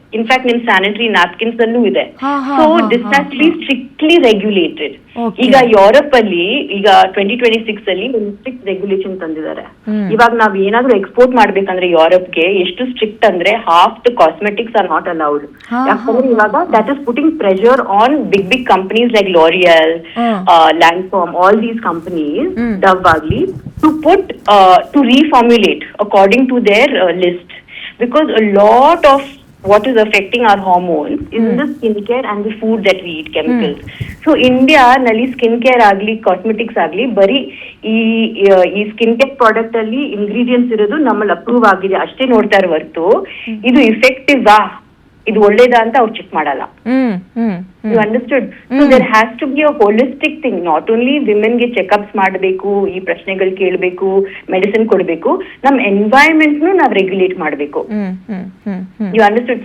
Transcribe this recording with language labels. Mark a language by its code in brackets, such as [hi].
[en] in fact [kn] ನಿಮ್ sanitary napkins ಅಲ್ಲೂ ಇದೆ. [en] So this has to be strictly regulated. [kn] ಈಗ ಯುರೋಪ್ ಅಲ್ಲಿ ಈಗ 2026 ಅಲ್ಲಿ ಒಂದು ಸ್ಟ್ರಿಕ್ಟ್ ರೆಗ್ಯುಲೇಷನ್ ತಂದಿದ್ದಾರೆ. ಇವಾಗ ನಾವ್ ಏನಾದ್ರು ಎಕ್ಸ್ಪೋರ್ಟ್ ಮಾಡ್ಬೇಕಂದ್ರೆ ಯುರೋಪ್ಗೆ ಎಷ್ಟು ಸ್ಟ್ರಿಕ್ಟ್ ಅಂದ್ರೆ [en] Half the cosmetics are not allowed. [kn] ಯಾಕಂದ್ರೆ ಇವಾಗ [en] that is putting pressure on big companies like L'Oreal, Lancome, all these companies, Dove [kn] agli, [en] to reformulate according to their list, because a lot of what is affecting our hormones is the skincare and the food that we eat, chemicals. [kn] So India ನಲ್ಲಿ skincare ಆಗ್ಲಿ cosmetics ಆಗ್ಲಿ ಬರೀ ಈ skincare product ಅಲ್ಲಿ ingredients ಇರೋದು ನಮ್ಮಲ್ಲಿ approve ಆಗಿದೆ ಅಷ್ಟೇ ನೋಡ್ತಾರೆ ಹೊರತು ಇದು ಇಫೆಕ್ಟಿವ್ ಇದು ಒಳ್ಳೇದಾ ಅಂತ ಅವ್ರು ಚೆಕ್ ಮಾಡಲ್ಲ. [en] You understood? So there has to be a holistic thing. [kn] Not only ವಿಮೆನ್ಗೆ checkups ಮಾಡಬೇಕು, ಈ ಪ್ರಶ್ನೆಗಳು ಕೇಳಬೇಕು, ಮೆಡಿಸಿನ್ ಕೊಡಬೇಕು, ನಮ್ ಎನ್ವೈರನ್ಮೆಂಟ್ ನಾವ್ ರೆಗ್ಯುಲೇಟ್ ಮಾಡಬೇಕು. [en] You understood?